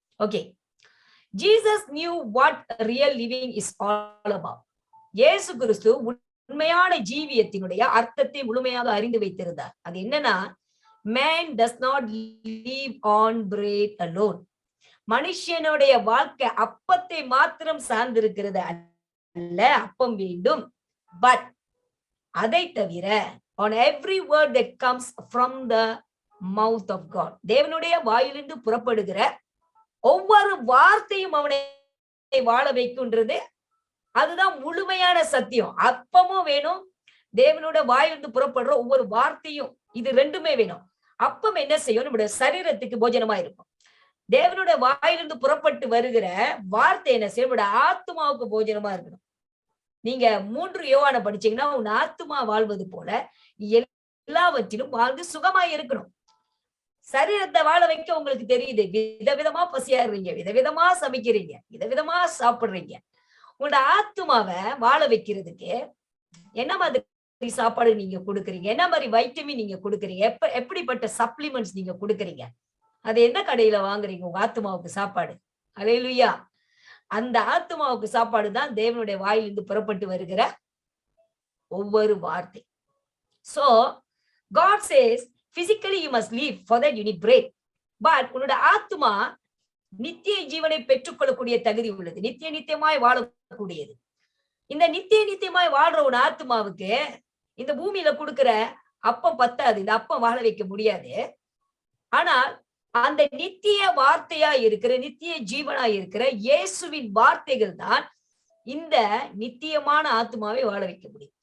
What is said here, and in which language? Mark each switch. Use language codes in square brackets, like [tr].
[en] Okay, Jesus knew what real living is all about. [ta] இயேசு கிறிஸ்து உண்மையான ஜீவியத்தினுடைய அர்த்தத்தை முழுமையாக அறிந்து வைத்திருந்தார். அது என்னன்னா, [en] man does not live on bread alone. [ta] மனுஷனுடைய வாழ்க்கை அப்பத்தை மாத்திரம் சார்ந்திருக்கிறது அல்ல, அப்பம் வேண்டும். [en] but [ta] அதை தவிர [en] on every word that comes from the mouth of God. [ta] தேவனுடைய வாயிலிருந்து புறப்படுகிற ஒவ்வொரு வார்த்தையும் அவனை வாழ வைக்கும்ன்றது அதுதான் முழுமையான சத்தியம். அப்பமும் வேணும், தேவனோட வாயிலிருந்து புறப்படுற ஒவ்வொரு வார்த்தையும், இது ரெண்டுமே வேணும். அப்பம் என்ன செய்யும்? நம்முடைய சரீரத்துக்கு போஜனமா இருக்கும். தேவனோட வாயிலிருந்து புறப்பட்டு வருகிற வார்த்தை என்ன செய்யும்? நம்முடைய ஆத்மாவுக்கு போஜனமா இருக்கணும். நீங்க 3 யோவானை படிச்சீங்கன்னா, உன் ஆத்மா வாழ்வது போல எல்லாவற்றிலும் வாழ்ந்து சுகமாய் இருக்கணும். சரீரத்தை வாழ வைக்க உங்களுக்கு தெரியுது, விதவிதமா பசியாடுறீங்க, விதவிதமா சமைக்கிறீங்க, விதவிதமா சாப்பிடுறீங்க. உங்களோட ஆத்மாவை வாழ வைக்கிறதுக்கு என்ன மாதிரி சாப்பாடு நீங்க கொடுக்குறீங்க, என்ன மாதிரி வைட்டமின் நீங்க கொடுக்குறீங்க, எப்படிப்பட்ட சப்ளிமெண்ட்ஸ் நீங்க கொடுக்குறீங்க, அது எந்த கடையில வாங்குறீங்க உங்க ஆத்மாவுக்கு சாப்பாடு? அல்லேலூயா. அந்த ஆத்மாவுக்கு சாப்பாடு தான் தேவனுடைய வாயிலிருந்து புறப்பட்டு வருகிற ஒவ்வொரு வார்த்தை. [en] So God says physically you must live, for that you need bread. [ta] But உன்னோட ஆத்மா நித்திய ஜீவனை பெற்றுக்கொள்ளக்கூடிய தகுதி உள்ளது, நித்தியமாய் வாழக்கூடியது. இந்த நித்தியமாய் வாழ்ற உன் ஆத்மாவுக்கு இந்த பூமியில கொடுக்கிற அப்பம் பத்தாது, இந்த அப்பம் வாழ வைக்க முடியாது. ஆனால் அந்த நித்திய வார்த்தையா இருக்கிற, நித்திய ஜீவனா இருக்கிற இயேசுவின் வார்த்தைகள் தான் இந்த நித்தியமான ஆத்மாவை வாழ வைக்க முடியும்.